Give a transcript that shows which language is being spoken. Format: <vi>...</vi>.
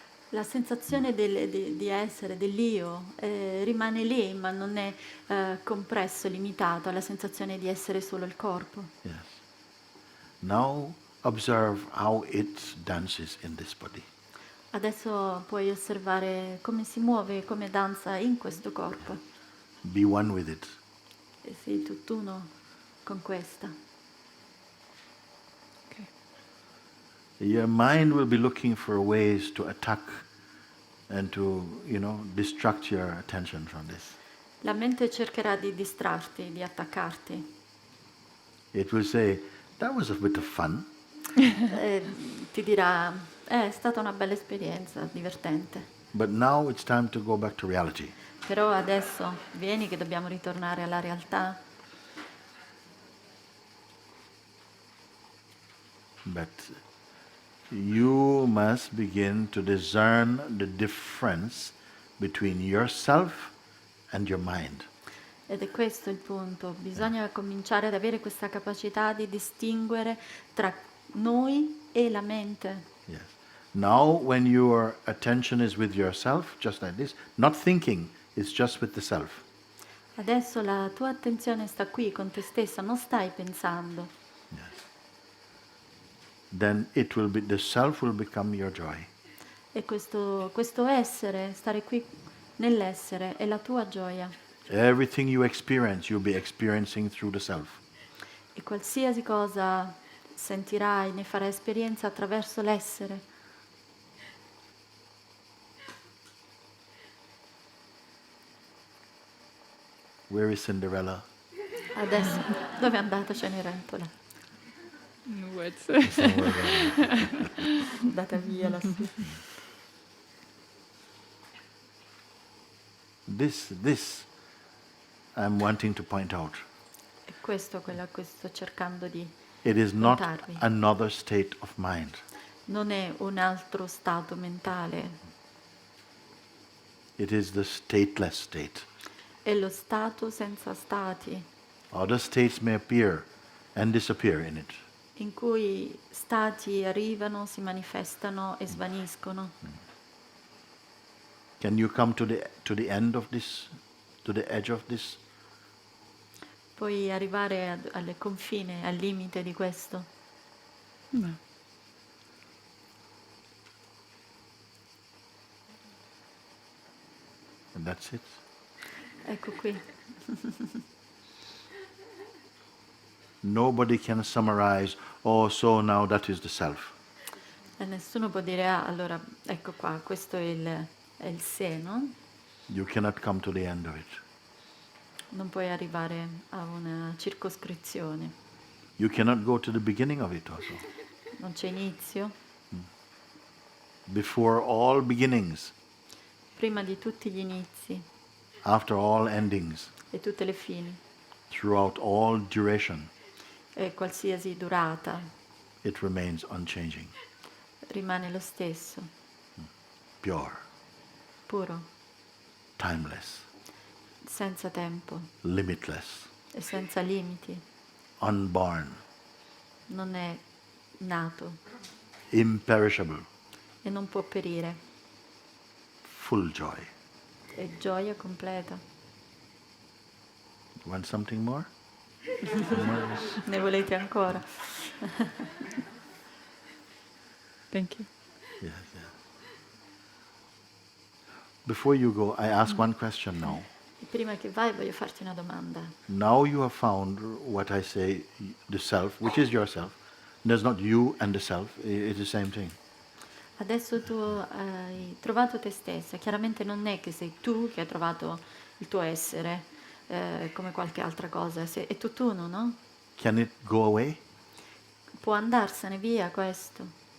<it>La sensazione di essere, dell'io, rimane lì, ma non è compresso, limitato alla sensazione di essere solo il corpo.</it> <en>Yes. Now observe how it dances in this body.</en> <it>Adesso puoi osservare come si muove, come danza in questo corpo.</it> <en>Be one with it.</en> <it>E sei tutt'uno con questa.</it> <en>Okay. Your mind will be looking for ways to attack and to, distract your attention from this.</en> <it>La mente cercherà di distrarti, di attaccarti.</it> <en>It will say, that was a bit of fun.</en> <it>Ti dirà, è stata una bella esperienza, divertente.</it> <en>But now it's time to go back to reality.</en> <it>Però adesso vieni che dobbiamo ritornare alla realtà.</it> <en>But you must begin to discern the difference between yourself and your mind.</en> <it>Ed è questo il punto. Bisogna cominciare ad avere questa capacità di distinguere tra noi e la mente.</it> <en>Yes. Now when your attention is with yourself, just like this, not thinking, it's just with the self.</en> <it>Adesso la tua attenzione sta qui con te stessa, non stai pensando.</it> <en>Yes. Then the self will become your joy.</en> <it>E questo essere, stare qui nell'essere, è la tua gioia.</it> <en>Everything you experience, you'll be experiencing through the self.</en> <it>E qualsiasi cosa sentirai, ne farai esperienza attraverso l'essere.</it> <en>Where is Cinderella?</en> <it>Adesso, dove è andata Cenerentola?</it> <en>What's</en> <it>È andata via lassù.</it> <en>This I'm wanting to point out.</en> <it>E questo è quello a cui sto cercando di</it> <en>It is not</en> <it>portarvi.</it> <en>another state of mind.</en> <it>Non è un altro stato mentale,</it> <en>It is the stateless state.</en> <it>è lo stato senza stati,</it> <en>Other states may appear and disappear in it.</en> <it>in cui stati arrivano, si manifestano e svaniscono.</it> <en>Can you come to the end of this, to the edge of this?</en> <it>Puoi arrivare al confine, al limite di questo.</it> <en>No. And that's it.</en> <it>Ecco qui.</it> <en>Nobody can summarize, so now that is the self.</en> <it>E nessuno può dire, allora, ecco qua, questo è il sé, no?</it> <en>You cannot come to the end of it.</en> <it>Non puoi arrivare a una circoscrizione.</it> <en>You cannot go to the beginning of it also.</en> <it>Non c'è inizio.</it> <en>Before all beginnings,</en> <it>Prima di tutti gli inizi</it> <en>after all endings,</en> <it>e tutte le fini</it> <en>throughout all duration,</en> <it>e qualsiasi durata.</it> <en>it remains unchanging,</en> <it>rimane lo stesso,</it> <en>pure,</en> <it>puro,</it> <en>timeless,</en> <it>senza tempo</it> <en>limitless,</en> <it>e senza limiti.</it> <en>unborn,</en> <it>Non è nato</it> <en>imperishable,</en> <it>e non può perire.</it> <en>full joy.</en> <it>È gioia completa.</it> <en>Want something more?</en> <it>Ne volete ancora?</it> <en>Thank you. Yes, yeah. Before you go, I ask one question now.</en> <it>E prima che vai voglio farti una domanda.</it> <en>Now you have found what I say, the self, which is yourself. There's not you and the self, it's the same thing.</en> <it>Adesso tu hai trovato te stessa. Chiaramente non è che sei tu che hai trovato il tuo essere come qualche altra cosa. È tutt'uno, no?</it> <en>Can it go away?</en> <it>Può andarsene via questo.</it>